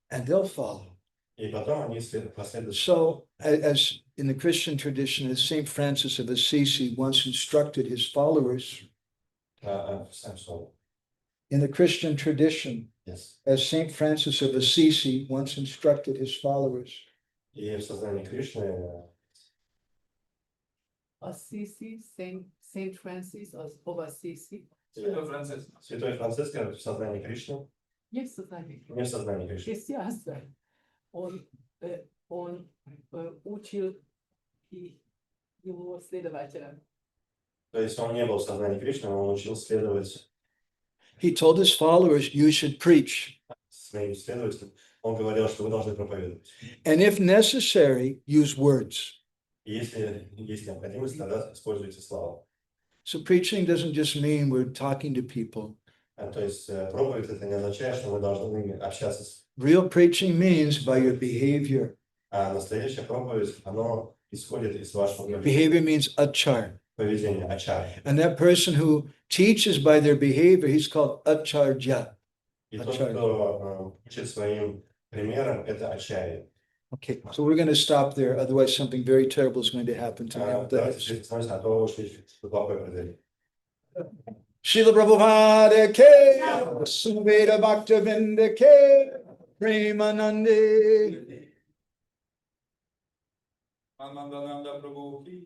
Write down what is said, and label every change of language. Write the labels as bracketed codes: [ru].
[en] and they'll follow. [ru] И потом они последуют. [en] So, as in the Christian tradition, as St. Francis of Assisi once instructed his followers, in the Christian tradition, Yes. as St. Francis of Assisi once instructed his followers, [ru] И в сознании Кришны [en] Assisi, Saint Francis of Assisi. [ru] Святой Франциск в сознании Кришны, Не в сознании. не в сознании Кришны. Христианство. Он учил его следователям. То есть он не был в сознании Кришны, но он учил следовать [en] he told his followers, you should preach. [ru] своим следователям. Он говорил, что вы должны проповедовать. [en] And if necessary, use words. [ru] И если есть необходимость, тогда используйте слова. [en] So preaching doesn't just mean we're talking to people. [ru] То есть проповедь это не означает, что мы должны общаться с... [en] Real preaching means by your behavior. [ru] А настоящая проповедь, оно исходит из вашего [en] Behavior means achar. [ru] поведения, ачар. [en] And that person who teaches by their behavior, he's called acharya. [ru] И тот, кто учит своим примером, это ачарья. [en] Okay, so we're going to stop there. Otherwise, something very terrible is going to happen to me. [ru] Давайте здесь остановимся, а то ушли в плохой предел. Srila Prabhupada ke, Sumveda Bhaktavinda ke, Premanande. Анандананда Прабху.